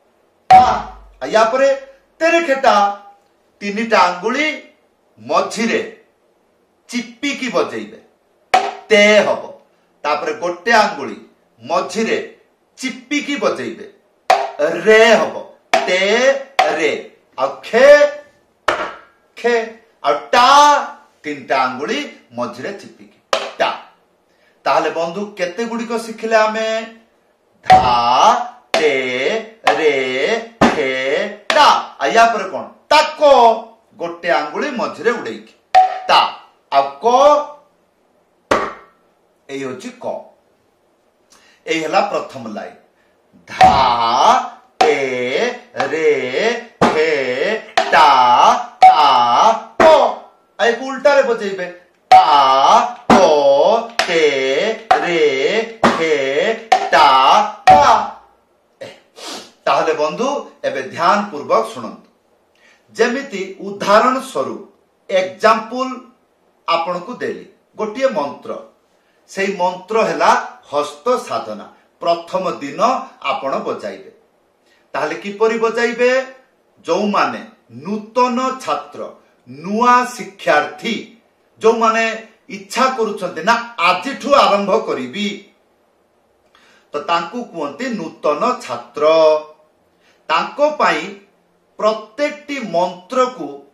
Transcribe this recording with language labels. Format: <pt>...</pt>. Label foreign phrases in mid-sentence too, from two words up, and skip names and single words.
<or>ଧା ଯା ପରେ ତେରେ ଖେଟା ତିନିଟା ଆଙ୍ଗୁଳି ମଝିରେ ଚିପି କି ବଜାଇବେ, ତେ ହବ। ତାପରେ ଗୋଟେ ଆଙ୍ଗୁଳି ମଝିରେ ଚିପି କି ବଜାଇବେ, ରେ ହବ, ତେ ରେ। ଆ ଖେ ଖେ, ଆ ଟା ତିନିଟା ଆଙ୍ଗୁଳି ମଝିରେ ଚିପି କି ଟା। ତାହାଲେ ବନ୍ଧୁ କେତେ ଗୁଡ଼ି କୁ ଶିଖିଲେ ଆମେ? ଧା ତେ ରେ ଖେ ଟା। ଆଉ ଯା ପର କଣ? ତାକୋ ଗୋଟେ ଆଙ୍ଗୁଳି ମଝିରେ ଉଡ଼େଇକି ତା। ଆ କୋ ଏହି ହେଉଛି କୋ। ଏହି ହେଲା ପ୍ରଥମ ଲାଇନ। ଧା ତେ ରେ ଖେ ଟା ତା କୋ। ଆଉ ଓଲଟା ରେ ବଜାଇବେ। ତା କୋ ତେ ରେ ଖେ ଟା ତା। ତାହାଲେ ବନ୍ଧୁ ଏବେ ଧ୍ୟାନ ପୂର୍ବକ ଶୁଣନ୍ତୁ। ଯେମିତି ଉଦାହରଣ ସ୍ୱରୂପ ଏକ୍ଜାମ୍ପଲ ଆପଣ କୁ ଦେଲି ଗୋଟିଏ ମନ୍ତ୍ର ସେ ମନ୍ତ୍ର ହେ ହସ୍ତ ସାଧନା ପ୍ରଥମ ଦିନ ଆପଣ ବଜାଇବେ ତାହାଲେ କିପରି ବଜାଇବେ ଯୋ ମାନେ ନୂତନ ଛାତ୍ର ନୂଆ ଶିକ୍ଷାର୍ଥୀ ଯୋ ମାନେ ଇଚ୍ଛା କରୁଛନ୍ତି ନା ଆଜିଠୁ ଆରମ୍ଭ କରିବି ତ ତାଙ୍କୁ କୁହନ୍ତି ନୂତନ ଛାତ୍ର ତାଙ୍କ ପାଇଁ ପ୍ରତ୍ୟେକଟି ମନ୍ତ୍ର କୁ</or>